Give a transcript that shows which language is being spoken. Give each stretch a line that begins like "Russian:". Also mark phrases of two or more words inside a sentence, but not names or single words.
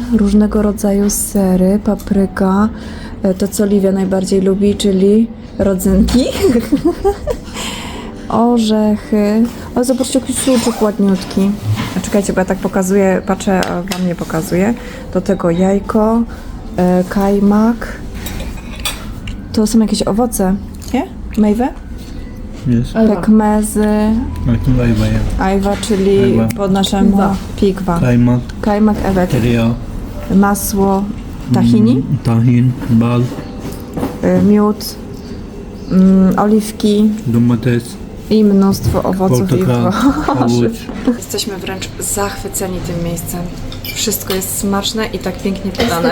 Polish: Różnego rodzaju sery, papryka, to co Liwia najbardziej lubi, czyli rodzynki, orzechy. O, zobaczcie, jaki suczek ładniutki. Czekajcie, bo ja tak pokazuję, patrzę, a Wam nie pokazuję. Do tego jajko, kajmak. To są jakieś owoce, nie?
Turkish: Mejwe?
English: Yes.
Polish: Pekmezy,
Turkish: Bakın ayva ya.
Polish: ajwa, czyli Ajwa. po naszemu pikwa.
Turkish: Kaymak, Kajmak ewet. tereyağı.
Polish: masło tahini,
Turkish: Tahin, bal,
Polish: miód, oliwki
Turkish: domates,
Polish: i mnóstwo owoców i
Turkish: portakal,
Polish: warzyw.
Turkish: havuć.
Polish: Jesteśmy wręcz zachwyceni tym miejscem. Wszystko jest smaczne i tak pięknie podane.